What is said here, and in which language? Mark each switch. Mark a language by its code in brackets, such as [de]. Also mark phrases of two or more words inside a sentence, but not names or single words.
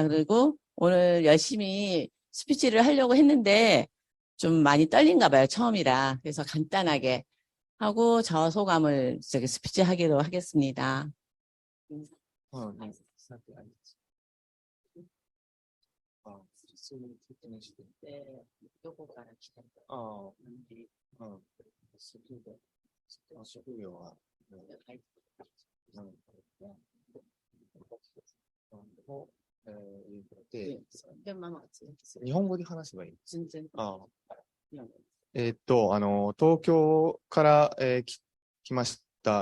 [ko] 그리고 오늘 열심히 스피치를 하려고 했는데 좀 많이 떨린가 봐요. 처음이라. 그래서 간단하게 하고 저 소감을 스피치 하기로 하겠습니다. 네. 네, 요거 가르치다 [ja] 職業は、日本語で話せばいい。全然。東京から、来ました。